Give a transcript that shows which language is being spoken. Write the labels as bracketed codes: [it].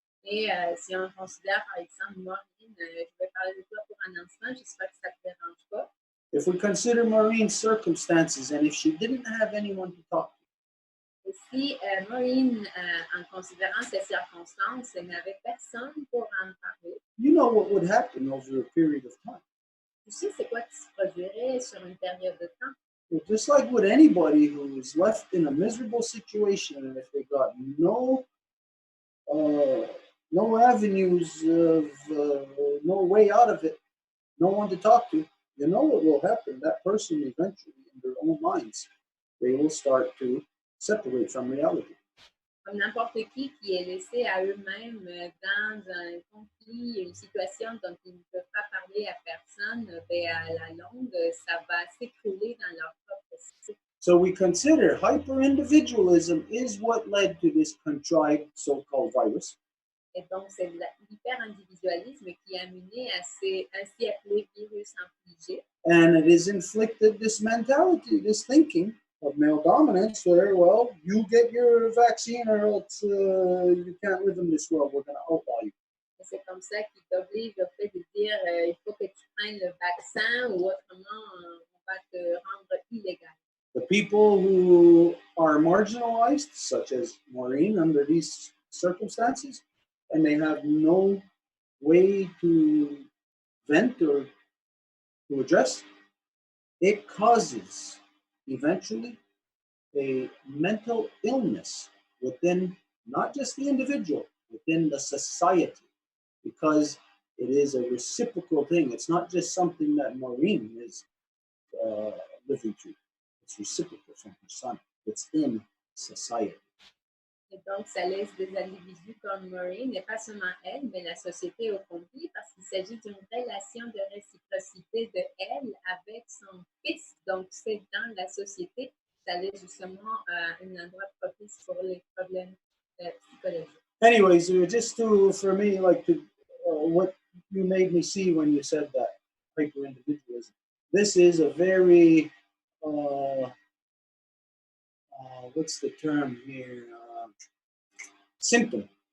[fr] Et si on considère, par exemple, Maureen, je vais parler de toi pour un instant, j'espère que ça ne te dérange pas. [en] If we consider Maureen's circumstances and if she didn't have anyone to talk to, [fr] et si Maureen, en considérant ses circonstances, n'avait personne pour en parler, [en] you know what would happen over a period of time. [fr] Tu sais c'est quoi qui se produirait sur une période de temps? [en] Well, just like with anybody who is left in a miserable situation, and if they got no avenues of no way out of it, no one to talk to, you know what will happen? That person eventually, in their own minds, they will start to separate from reality. [fr] Comme n'importe qui est laissé à eux-mêmes dans un conflit, une situation dont ils ne peuvent pas parler à personne, ben à la longue, ça va s'écrouler dans leur propre cycle. [en] So we consider hyper-individualism is what led to this contrived so-called virus. [fr] Et donc, c'est l'hyper-individualisme qui a mené à ces ainsi appelés virus infligés. [en] And it has inflicted this mentality, this thinking, of male dominance where, well, you get your vaccine or else you can't live in this world. We're going to outlaw you. [fr] C'est comme ça qu'il t'oblige au fait de dire il faut que tu prennes le vaccin ou autrement on va te rendre illégal. [en] The people who are marginalized, such as Maureen, under these circumstances, and they have no way to vent or to address, it causes eventually a mental illness within not just the individual, within the society, because it is a reciprocal thing. It's not just something that Maureen is living through. It's reciprocal from her son. It's in society. [fr] Et donc, ça laisse des individus comme Maureen, et pas seulement elle, mais la société au complet, parce qu'il s'agit d'une relation de réciprocité de elle avec son fils. Donc, c'est dans la société, ça laisse justement un endroit propice pour les problèmes psychologiques. [en] Anyways, just for me, like what you made me see when you said that hyper-individualism. This is a very, what's the term here? Symptom.